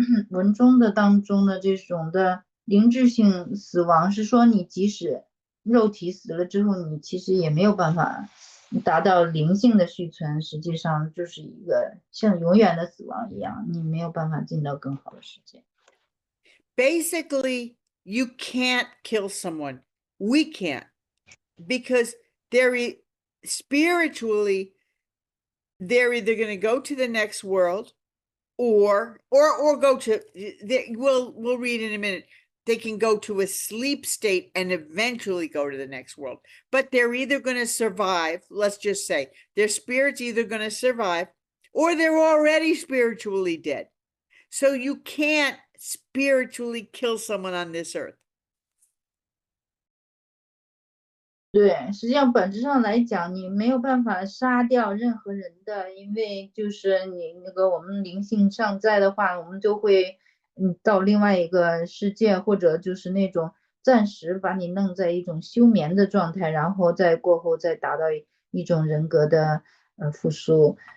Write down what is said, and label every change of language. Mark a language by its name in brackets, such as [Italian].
[Chinese] 文中的当中的这种的灵智性死亡是说你即使肉体死了之后，你其实也没有办法达到灵性的续存，实际上就是一个像永远的死亡一样，你没有办法进到更好的世界。 [English] Basically, you can't kill someone. We can't, because spiritually, they're either going to go to the next world, or go to, we'll read in a minute. They can go to a sleep state and eventually go to the next world, but they're either going to survive. Let's just say their spirit's either going to survive, or they're already spiritually dead. So you can't spiritually kill someone on this earth. [Chinese] 对，实际上本质上来讲，你没有办法杀掉任何人的，因为就是你那个我们灵性尚在的话，我们就会到另外一个世界，或者就是那种暂时把你弄在一种休眠的状态，然后再过后再达到一种人格的复苏。